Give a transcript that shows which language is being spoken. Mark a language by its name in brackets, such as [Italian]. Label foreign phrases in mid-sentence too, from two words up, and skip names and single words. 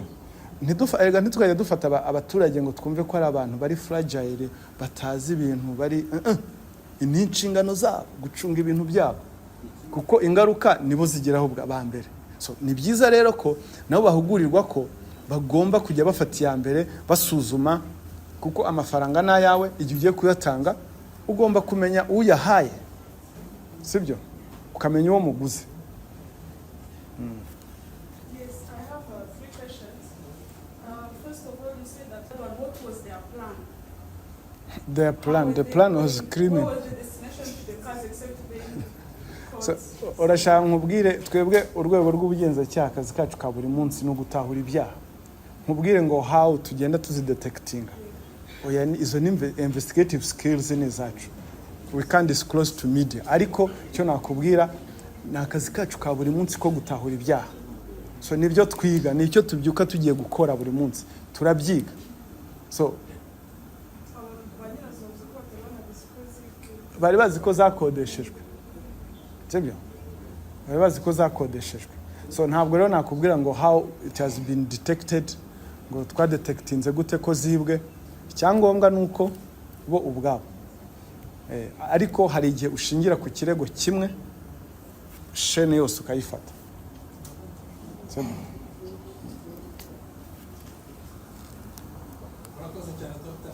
[Kinyarwanda] Ntitwajya dufata abaturage ngo twumve ko ari abantu bari fragile, batazi ibintu, bari ni inshingano zabo gucunga ibintu byabo, kuko ingaruka nibo zigeraho bwa mbere. So ni byiza rero ko nabo bahugurirwa ko bagomba kujya bafata iya mbere basuzuma, kuko amafaranga ni ayawe. Igihe ugiye kuyatanga ugomba kumenya uyahaye, sibyo? Ukamenya uwo muguzi. [English] Yes, I have 3 questions. First of all, you said that what was their plan? The plan was criminal. What was the destination to the cars except being [Kinyarwanda] So urashaka nkubwire, twebwe urwego rw'ubugenzacyaha akazi kacu ka buri munsi no gutahura ibyaha. Nkubwire ngo how tugenda tuzidetectinga. Oya, izo ni [English] investigative skills [Kinyarwanda] ni zacu. [English] We can't disclose to media. [Kinyarwanda] Ariko cyo nakubwira ni akazi kacu ka buri munsi ko gutahura ibyaha. So nibyo twiga, nicyo tubyuka tugiye gukora buri munsi. Turabyiga. So bari bazi ko zakodeshejwe. Sibyo? Bari bazi ko zakodeshejwe. So ntabwo rero nakubwira ngo [English] how it has been detected, [Kinyarwanda] ngo twadetectinze gute ko zibwe. Icyangombwa nuko bo ubwabo. Ariko hari igihe ushingira ku kirego kimwe, shene yose ukayifata. Urakoze cyane Dr.